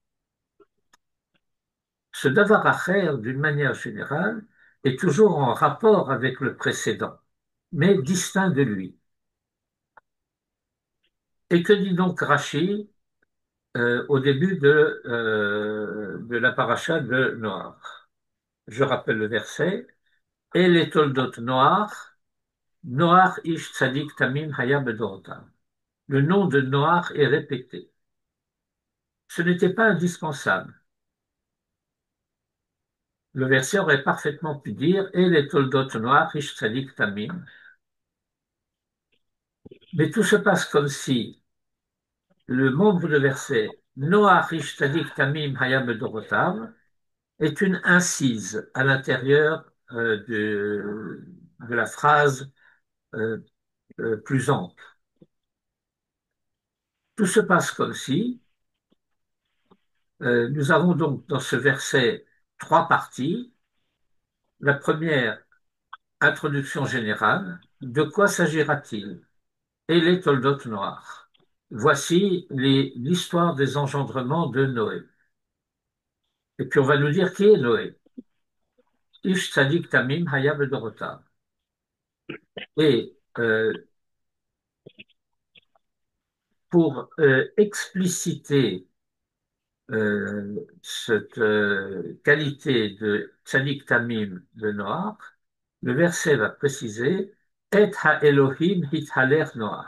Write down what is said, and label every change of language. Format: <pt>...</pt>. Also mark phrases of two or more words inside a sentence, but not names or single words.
<fr>Ce</fr> <he>דבר אחר,</he> <fr>d'une manière générale, est toujours en rapport avec le précédent, mais distinct de lui. Et que dit donc Rashi au début de la paracha de Noach? Je rappelle le verset. Et les</fr> <he>תולדות נח נח איש צדיק תמים היה בדורותיו.</he> <fr>Le nom de Noach est répété. Ce n'était pas indispensable. Le verset aurait parfaitement pu dire et les</fr> <he>תולדות נח איש צדיק תמים.</he> <fr>Mais tout se passe comme si le membre de verset</fr> <he>נח איש צדיק תמים היה בדורותיו</he> <fr>est une incise à l'intérieur de la phrase euh, plus ample. Tout se passe comme si nous avons donc dans ce verset trois parties. La première, introduction générale. De quoi s'agira-t-il? Et les toldot noirs. Voici l'histoire des engendrements de Noé. Et puis on va nous dire qui est Noé.</fr> <he>איש צדיק תמים היה בדורותיו.</he> <fr>Et pour expliciter cette qualité de</fr> <he>צדיק תמים</he> <fr>de Noach, le verset va préciser</fr> <he>את האלהים התהלך נח.</he>